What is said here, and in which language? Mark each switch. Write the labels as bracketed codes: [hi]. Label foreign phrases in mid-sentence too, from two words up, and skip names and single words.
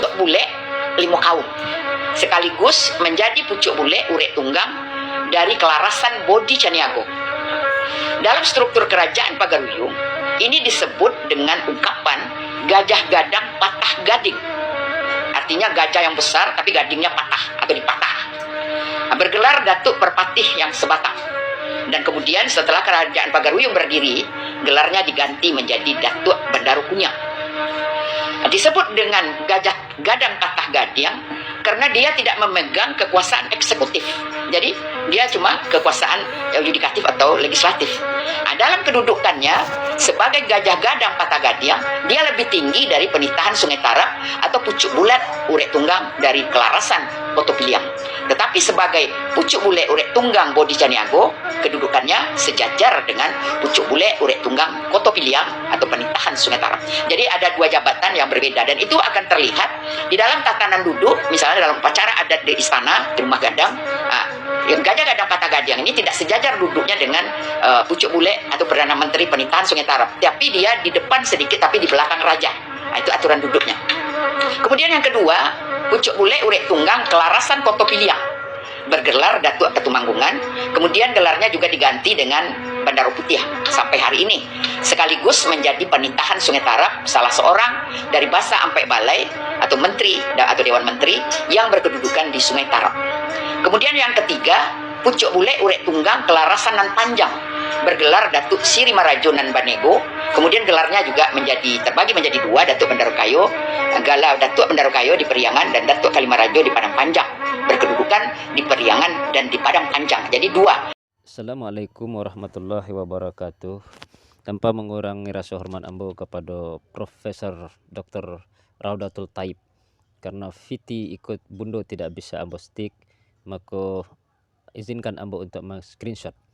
[min] bule limo kaum, [id] sekaligus menjadi pucuk bule urek tunggang dari kelarasan Bodi Caniago. Dalam struktur kerajaan Pagaruyung, ini disebut dengan ungkapan [min] gajah gadang patah gading. [id] Artinya gajah yang besar tapi gadingnya patah atau dipatah. Bergelar Datuk Perpatih yang sebatang. Dan kemudian setelah kerajaan Pagaruyung berdiri, gelarnya diganti menjadi Datuk Bendaru Kunyang. Disebut dengan [min] gajah gadang patah gading [id] karena dia tidak memegang kekuasaan eksekutif. Jadi dia cuma kekuasaan yudikatif atau legislatif. Dalam kedudukannya sebagai [min] gajah gadang patah gading, [id] dia lebih tinggi dari penitahan Sungai Tarap atau pucuk bulat urek tunggang dari kelarasan Kota Piliang. Tetapi sebagai pucuk bule urek tunggang Bodi Caniago, kedudukannya sejajar dengan pucuk bule urek tunggang Kota Piliang atau penitahan Sungai Tarap. Jadi ada dua jabatan yang berbeda, dan itu akan terlihat di dalam tatanan duduk, misalnya dalam upacara adat di istana, di rumah gadang. [min] Gajah gadang patah gading [id] ini tidak sejajar duduknya dengan pucuk bule atau Perdana Menteri penitahan Sungai Tarap, tapi dia di depan sedikit tapi di belakang raja. Itu aturan duduknya. Kemudian yang kedua, pucuk bule urek tunggang kelarasan Kota Piliang, bergelar Datuk Ketumanggungan. Kemudian gelarnya juga diganti dengan Bendaru Putih sampai hari ini, sekaligus menjadi penitahan Sungai Tarap, salah seorang dari Basa Ampe Balai atau menteri atau Dewan Menteri yang berkedudukan di Sungai Tarap. Kemudian yang ketiga, pucuk bule urek tunggang kelarasan Nan Panjang, bergelar Datuk Siri Marajo Nan Banego. Kemudian gelarnya juga terbagi menjadi dua, Datuk Bendaru Kayo, Datuk Bendaru Kayo di Periangan dan Datuk Kalimarajo di Padang Panjang, berkedudukan di Periangan dan di Padang Panjang. Jadi dua. Assalamualaikum warahmatullahi wabarakatuh. Tanpa mengurangi rasa hormat ambo kepada Profesor Dr. Raudatul Taib, karena Fiti ikut bundo tidak bisa ambo stick, maka izinkan ambo untuk screenshot.